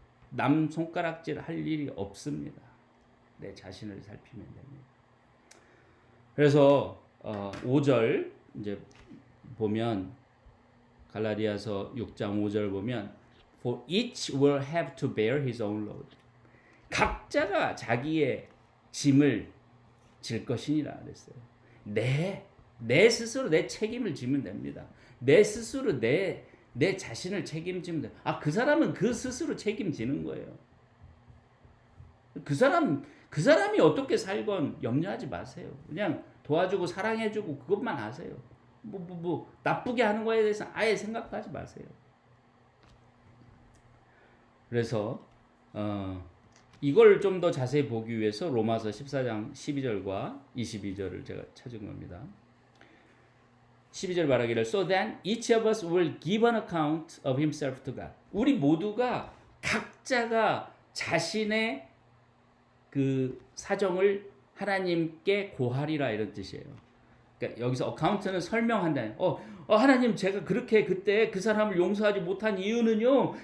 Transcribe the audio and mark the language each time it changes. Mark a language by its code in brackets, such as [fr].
[ko] 남 손가락질 할 일이 없습니다. 내 자신을 살피면 됩니다. 그래서 5절 이제 보면 갈라디아서 6장 5절 보면 [en] For each will have to bear his own load. [ko] 각자가 자기의 짐을 질 것이니라 그랬어요. 내 스스로 내 책임을 지면 됩니다. 내 스스로 내 자신을 책임지면 돼. 그 사람은 그 스스로 책임지는 거예요. 그 사람이 어떻게 살건 염려하지 마세요. 그냥 도와주고 사랑해주고 그것만 하세요. 나쁘게 하는 거에 대해서 아예 생각하지 마세요. 그래서 이걸 좀 더 자세히 보기 위해서 로마서 14장 12절과 22절을 제가 찾은 겁니다. 12절 말하기를 [en] So then each of us will give an account of himself to God. [ko] 우리 모두가 각자가 자신의 그 사정을 하나님께 고하리라 이런 뜻이에요. 그러니까 여기서 어카운트는 설명한다. 하나님 제가 그렇게 그때 그 사람을 용서하지 못한 이유는요.